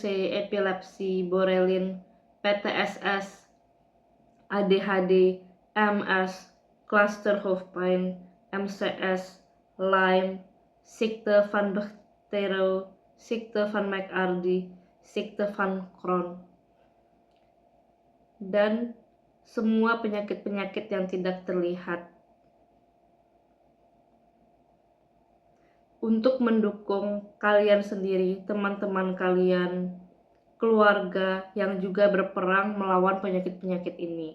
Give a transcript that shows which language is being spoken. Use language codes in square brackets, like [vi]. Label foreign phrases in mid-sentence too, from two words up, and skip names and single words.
[nl] epilepsi, borrelin, PTSS, ADHD, MS, clusterhoofdpijn, MCS, Lyme, ziekte van Bactero, ziekte van McArdie, ziekte van Crohn, [id] dan semua penyakit-penyakit yang tidak terlihat. untuk mendukung kalian sendiri, teman-teman kalian, keluarga yang juga berperang melawan penyakit-penyakit ini.